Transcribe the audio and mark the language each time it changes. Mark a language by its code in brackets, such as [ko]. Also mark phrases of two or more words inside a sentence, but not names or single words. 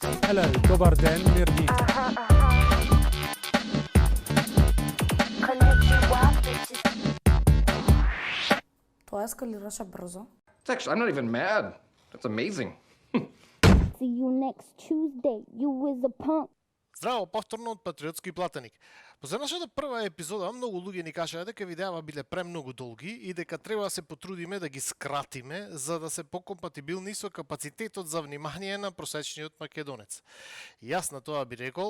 [en] Hello, [mk] добар ден, мирни. Тоа ескалираше брзо. [en] I'm not even mad. That's amazing. See you next Tuesday. You is a punk. [mk] Здраво, повторно од Патриотски платеник. По нашата прва епизода многу луѓе ни кажаа дека видеава биле премногу долги и дека треба да се потрудиме да ги скратиме за да се покомпатибилни со капацитетот за внимание на просечниот македонец. И јас на тоа би рекол